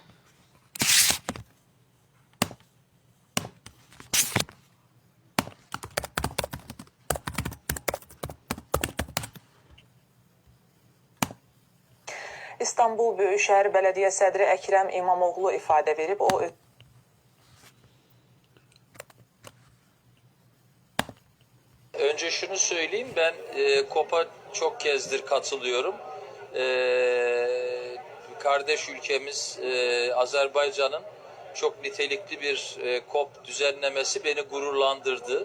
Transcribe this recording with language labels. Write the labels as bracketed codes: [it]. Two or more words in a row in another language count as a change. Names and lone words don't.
[az] İstanbul Böyükşəhər Bələdiyyə sədri Əkrəm İmamoğlu ifadə verib. [tr] Önce şunu söyleyeyim, ben COP'a çok kezdir katılıyorum. Kardeş ülkemiz Azerbaycan'ın çok nitelikli bir COP düzenlemesi beni gururlandırdı.